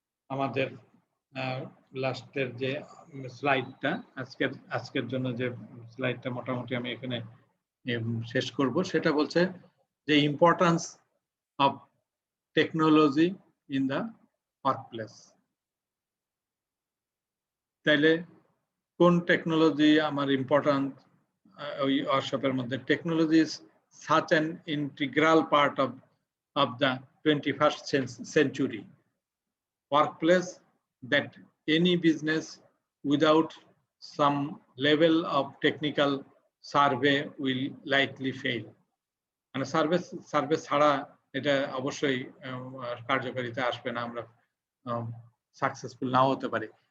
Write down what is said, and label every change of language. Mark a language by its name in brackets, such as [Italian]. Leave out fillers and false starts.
[Bangla] আমাদের লাস্টের যে স্লাইডটা আজকের জন্য যে স্লাইডটা মোটামুটি আমি এখানে শেষ করব, সেটা বলছে যে [English] Importance of technology in the workplace. [Bangla] তাইলে কোন টেকনোলজি আমার ইম্পর্টেন্ট ওই ওয়ার্কশপের মধ্যে? [English] Technology is such an integral part of the 21st century workplace that any business without some level of technical survey will likely fail. [Bangla] মানে survey ছাড়া এটা অবশ্যই কার্যকারিতা আসবে না, আমরা সাকসেসফুল নাও হতে পারি।